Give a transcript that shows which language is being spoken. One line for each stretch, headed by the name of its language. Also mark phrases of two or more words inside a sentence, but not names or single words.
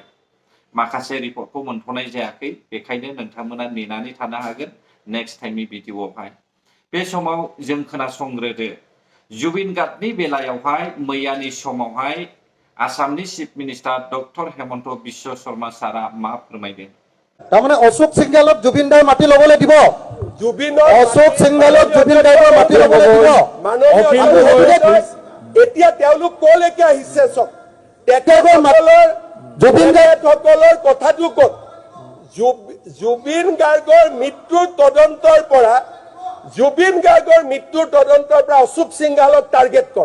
Bodo: माखासे रिपर्टखौ मोनथ'नाय जायाखै, बेखायनो नोंथांमोना नेनानै थानो हागोन
English: next timeनि
Bodo: भिडिअआवहाय। बे समाव जों खोनासंग्रोदो। जुबिन गार्गनि बेलायावहाय मैयानि समावहाय आसामनि
English: chief minister
Bodo: डक्टर हेमन्त बिश्व शर्मा सारा मा फोरमायदों।
Assamese: তাৰমানে অশোক সিংহালক জুবিন দাই মাটি ল'বলৈ দিব। অশোক সিংহালক জুবিন গাৰ্গৰ মাটি ল'বলৈ দিব। এতিয়া তেওঁলোক কলৈকে আহিছে চব, জুবিন তেখেতসকলৰ কথাটো কত? জুবিন গাৰ্গৰ মৃত্যুৰ তদন্তৰ পৰা অশোক সিংহালক টাৰ্গেট কৰক।